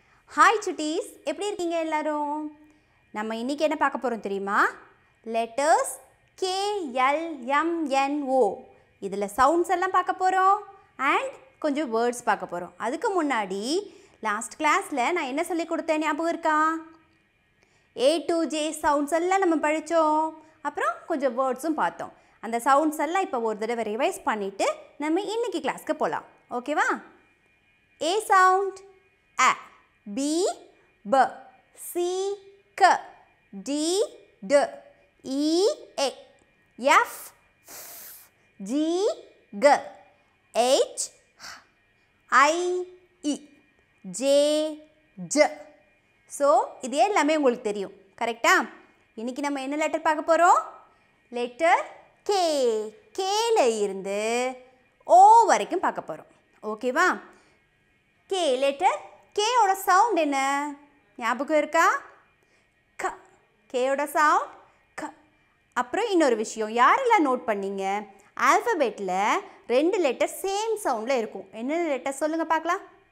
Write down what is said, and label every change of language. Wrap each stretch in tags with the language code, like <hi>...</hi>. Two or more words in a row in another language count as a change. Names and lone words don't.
<en>Hi chutties,</en> <ta>எப்படி இருக்கீங்க எல்லாரும்? நம்ம இன்னைக்கு என்ன பார்க்க போறோம் தெரியுமா?</ta> <en>Letters K L M N O.</en> <ta>இதுல sounds எல்லாம் பார்க்க போறோம் and கொஞ்சம் words பார்க்க போறோம். அதுக்கு முன்னாடி</ta> <en>last classல</en> <ta>நான் என்ன சொல்லி கொடுத்தேன் ஞாபகம் இருக்கா?</ta> <en>A to J sounds</en> <ta>எல்லாம் நம்ம படிச்சோம். அப்புறம் கொஞ்சம் wordsம் பார்த்தோம். அந்த sounds எல்லாம் இப்போ ஒரு தடவை ரிவைஸ் பண்ணிட்டு நம்ம இன்னைக்கு கிளாஸ்க்கு போலாம். ஓகேவா?</ta> <en>A sound A. B, B, C, K, D, D, E, A, F, F, G, G, H, I, E, J, J.</en> <ta>So, இது எல்லாமே உங்களுக்கு தெரியும். கரெக்ட்டா? இன்னைக்கு நம்ம என்ன லெட்டர் பார்க்க போறோம்? லெட்டர் K. K ல இருந்து O வரைக்கும் பார்க்க போறோம். ஓகேவா? K லெட்டர் K ஓட சவுண்ட் என்ன ஞாபகம் இருக்கா க K ஓட சவுண்ட் க அப்புறம் இன்னொரு விஷயம் யாரெல்லாம் நோட் பண்ணீங்க ஆல்பபெட்ல ரெண்டு லெட்டர்</ta> <en>same sound</en> <ta>இருக்கும் என்ன லெட்டர் சொல்லுங்க பார்க்கலாம்</ta>